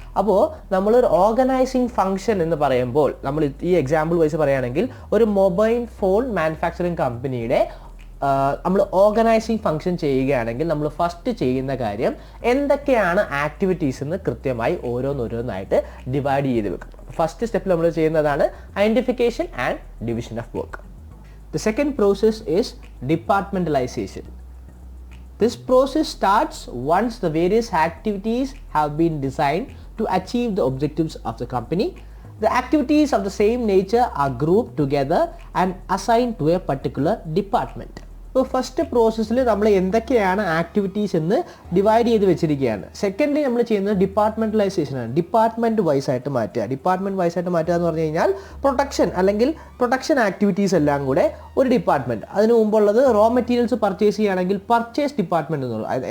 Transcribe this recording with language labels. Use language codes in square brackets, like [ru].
[ml] അപ്പോൾ നമ്മളൊരു organising function എന്ന് പറയുമ്പോൾ, നമ്മൾ ഈ എക്സാമ്പിൾ വൈസ് പറയുകയാണെങ്കിൽ ഒരു മൊബൈൽ ഫോൺ മാനുഫാക്ചറിങ് കമ്പനിയുടെ നമ്മൾ ഓർഗനൈസിങ് ഫംഗ്ഷൻ ചെയ്യുകയാണെങ്കിൽ നമ്മൾ ഫസ്റ്റ് ചെയ്യുന്ന കാര്യം എന്തൊക്കെയാണ് ആക്ടിവിറ്റീസ് എന്ന് കൃത്യമായി ഓരോന്നോരോന്നായിട്ട് ഡിവൈഡ് ചെയ്ത് വെക്കും. ഫസ്റ്റ് സ്റ്റെപ്പിൽ നമ്മൾ ചെയ്യുന്നതാണ് identification and division of work. [en] The second process is departmentalization. This process starts once the various activities have been designed to achieve the objectives of the company. The activities of the same nature are grouped together and assigned to a particular department. [ml] ഇപ്പോൾ first പ്രോസസ്സിൽ നമ്മൾ എന്തൊക്കെയാണ് activities എന്ന് divide ചെയ്ത് വെച്ചിരിക്കുകയാണ്. Secondly നമ്മൾ ചെയ്യുന്നത് ഡിപ്പാർട്ട്മെന്റലൈസേഷനാണ്. Department vice ആയിട്ട് മാറ്റുക. ഡിപ്പാർട്ട്മെന്റ് വൈസ് ആയിട്ട് മാറ്റുക എന്ന് പറഞ്ഞു കഴിഞ്ഞാൽ പ്രൊട്ടക്ഷൻ അല്ലെങ്കിൽ പ്രൊട്ടക്ഷൻ ആക്ടിവിറ്റീസ് എല്ലാം കൂടെ ഒരു ഡിപ്പാർട്ട്മെന്റ്. അതിന് മുമ്പുള്ളത് റോ മെറ്റീരിയൽസ് പർച്ചേസ് ചെയ്യുകയാണെങ്കിൽ പർച്ചേസ് ഡിപ്പാർട്ട്മെന്റ് എന്നുള്ളത്.